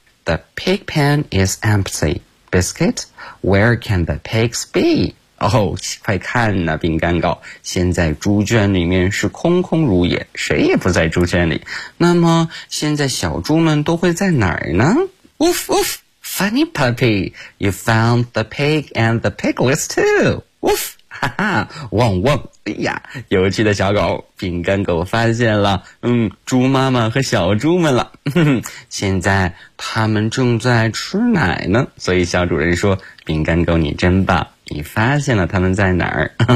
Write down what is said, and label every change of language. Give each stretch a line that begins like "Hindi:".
English: The pig pen is empty. Biscuit, where can the pigs be?
Chinese: 快看呐，饼干狗，现在猪圈里面是空空如也，谁也不在猪圈里。那么现在小猪们都会在哪儿呢？
English: Woof woof, funny puppy, you found the pig and the piglets too.
Chinese: Woof, 哈哈，汪汪，哎呀，有趣的小狗，饼干狗发现了，猪妈妈和小猪们了。现在他们正在吃奶呢，所以小主人说，饼干狗你真棒，你发现了他们在哪儿。